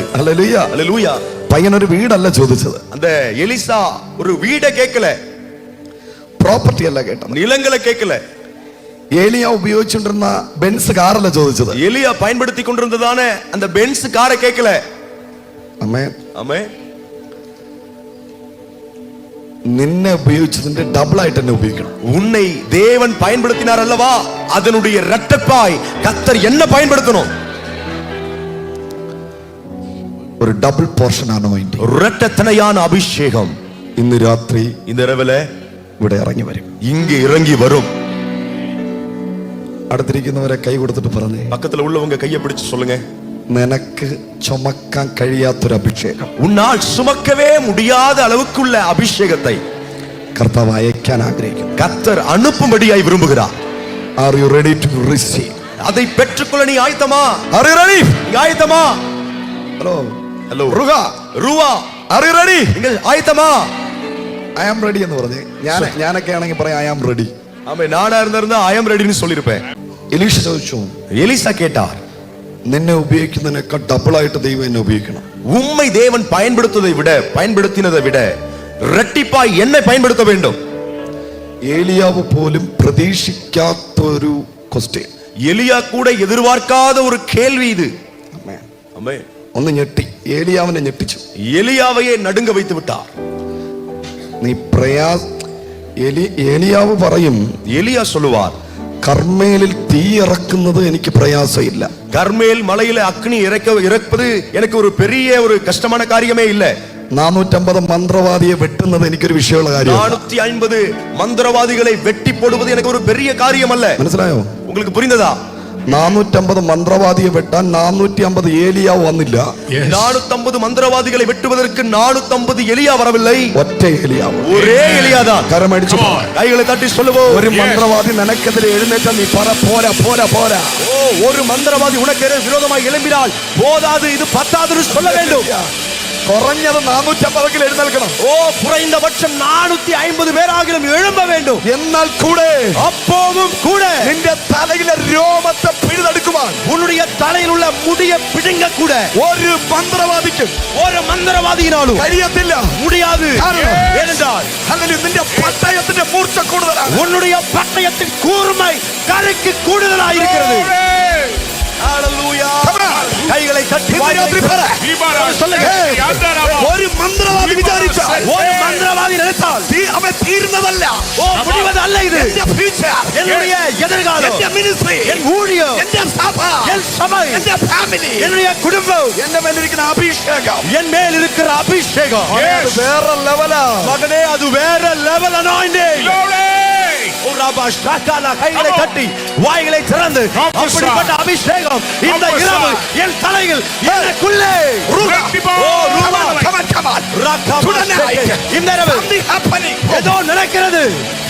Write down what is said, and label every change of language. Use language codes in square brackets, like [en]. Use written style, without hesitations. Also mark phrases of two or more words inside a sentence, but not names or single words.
[ml] ഹല്ലേലൂയ. [ta] ஹல்லேலூயா. [ml] പയ്യനൊരു വീടല്ല ചോദിച്ചത്, [ta] அந்த எலிசா ஒரு வீடை கேட்கல, [ml] പ്രോപ്പർട്ടി അല്ല കേട്ടത്, [ta] நிலங்களை கேட்கல. [ml] ഏലിയ ഉപയോഗിച്ചുകൊണ്ടിരുന്ന ബെൻസ് കാറല്ല ചോദിച്ചത്, [ta] எலியா பயன்படுத்தி கொண்டிருந்ததான அந்த பென்ஸ் காரை கேட்கல. [ml] ആമേൻ. [ta] ஆமென். [ml] നിന്നെ ഉപയോഗിച്ചതിന്റെ ഡബിൾ ആയിട്ട് എന്നെ ഉപയോഗിക്കണം. [ta] உன்னை தேவன் பயன்படுத்தினார் அல்லவா, அதனுடைய இரட்டிப்பாய் கர்த்தர் என்ன பயன்படுத்தணும்? [ml] ഒരു [en] double portion anointing, [ta] இரட்டத்தனையான அபிஷேகம் [ml] ഇന്ന് രാത്രി [ta] இந்த இரவிலே [ml] ഇവിടെ ഇറങ്ങി വരും. [ta] இங்கே இறங்கி வரும். [ml] അടുത്തിരിക്കുന്നവരെ കൈ കൊടുത്തിട്ട് പറഞ്ഞേ, [ta] பக்கத்துல உள்ளவங்க கையை பிடிச்சு சொல்லுங்க, [ml] നിനക്ക് ചുമക്കാൻ കഴിയാത്തൊരു അഭിഷേകം, [ta] உன்னால் சுமக்கவே முடியாத அளவுக்குள்ள அபிஷேகத்தை [ml] കർത്താവ് അയക്കാൻ ആഗ്രഹിക്കുന്നു. [ta] கர்த்தர் அனுப்பும்படியாய் விரும்புகிறார். [en] Are you ready to receive? [ta] அதை பெற்றுக்கொள்ள நீ ஆயத்தமா? [en] Are you ready? [ta] நீ ஆயத்தமா? [ml] ഹലോ [ta] ஹலோ [ml] റുക, [ta] ரூவா, [en] are you ready? [ta] நீங்க ஆயத்தமா? [en] I am ready [ml] എന്ന് പറഞ്ഞേ. ഞാനൊക്കെ ആണെങ്കിൽ പറയാം [en] I am ready. [ta] ஆமே, நானா இருந்தா [en] I am ready [ta] ன்னு சொல்லிருப்பேன். [ml] എലീശ ചോദിച്ചു, [ta] எலிசா கேட்டார், [ml] നിന്നെ ഉപയോഗിക്കുന്നതിനേക്കാൾ ഡബിൾ ആയിട്ട് ദൈവം എന്നെ ഉപയോഗിക്കണം. [ta] உம்மை தேவன் பயன்படுத்தினதை விட இரட்டிப்பாய் என்னை பயன்படுத்த வேண்டும். [ml] ഏലിയാവ് പോലും പ്രതീക്ഷിക്കാത്തൊരു ക്വസ്റ്റ്യൻ, [ta] எலியா கூட எதிர்பார்க்காத ஒரு கேள்வி இது. ஆமென். [ml] ഒന്ന് ഞെട്ടി, ഏലിയാവിനെ ഞെട്ടിച്ചു. [ta] எலியாவையே நடுங்க வைத்து விட்டார். [ml] നീ ഏലിയാവ് പറയും, [ta] எலியா சொல்லுவார், [ml] കർമ്മേലിൽ തീ ഇറക്കുന്നത് എനിക്ക് പ്രയാസമില്ല. [ta] கர்மேல் மலையில அக்னி இறப்பது எனக்கு ஒரு பெரிய ஒரு கஷ்டமான காரியமே இல்ல. [ml] 450 മന്ത്രവാദിയെ വെട്ടുന്നത് എനിക്കൊരു വിഷയമുള്ള കാര്യമാണ്. [ta] 450 [ml] മന്ത്രവാദികളെ വെട്ടി [ta] போடுவது எனக்கு ஒரு பெரிய காரியம் அல்ல. [ml] മനസ്സിലായോ? [ta] உங்களுக்கு புரிந்ததா? [ml] 450 മന്ത്രവാദിയെ വെട്ടാൻ 450 ഏലിയാവ് വന്നില്ല. [ta] 450 മന്ത്രവാദികളെ വെട്ടുவதற்கு 450 எலியா வரவில்லை. [ml] ഒറ്റ ഏലിയാവ്, [ta] ஒரே எலியா தான். [ml] കരമടിച്ചു [ta] கைகளை தட்டி சொல்லுவோம், [ml] ഒരു മന്ത്രവാദി നിനക്കെതിരെ എഴുന്നേറ്റാൽ നീ പറ പോരാ പോരാ പോരാ. [ta] ஒரு மந்திரவாதி உனக்கு விரோதமாக எழும்பினால் போதாது, இது பத்தாதுன்னு சொல்ல வேண்டும். [ml] കുറഞ്ഞത് 450 എഴുന്നേൽക്കണം. [ta] ஓ குறைந்தபட்சம் 450 பேராகிலும் எழும்ப வேண்டும். [ml] എന്നാൽ കൂടെ [ta] அப்போதும் கூட [ml] നിന്റെ തലയിലെ രോമത്തെ പിഴുതെടുക്കുവാൻ [ta] உன்னுடைய தலையில் உள்ள முடிய பிடுங்க கூட [ml] ഒരു മന്ത്രവാദിക്കും [ta] ஒரு மந்திரவாதியினாலும் [ml] കഴിയത്തില്ല. [ta] முடியாது. [ml] കാരണം [ta] ஏனென்றால் [ml] അല്ലെങ്കിൽ നിന്റെ പട്ടയത്തിന്റെ മൂർച്ച കൂടുതലാണ്. [ta] உன்னுடைய பட்டயத்தின் கூர்மை கருக்கு கூடுதலாக இருக்கிறது. கைகளை தட்டி சொல்லுங்க. [ml] ഒരു മന്ത്രവാദി വിചാരിച്ചാൽ, [ta] ஒரு மந்திரவாதி நினைத்தால் [ml] അവൻ തീരുന്നതല്ല. [ta] ஓ முடிவதல்ல இது. [ml] എന്റെ future, [ta] என்னுடைய எதிர்காலம், [ml] എന്റെ ministry, [ta] என் ஊழியம், [ml] എന്റെ സഭ, [ta] என் சபை, [ml] എന്റെ family, [ta] என்னுடைய குடும்பம், [ml] എന്റെ മേലിരിക്കുന്ന അഭിഷേകം, [ta] என் மேல் இருக்கிற அபிஷேகம் [ml] അത് വേറെ ലെവലാ. [ta] மகனே, அது வேற லெவல் anointing. ஓ ராபா ஷாகாலா, கைகளை தட்டி வாய்களை திறந்து அப்படிப்பட்ட அபிஷேகம் இந்த இரவு என் தலையில் எனக்குள்ளே இந்த இரவு ஏதோ நடக்கிறது.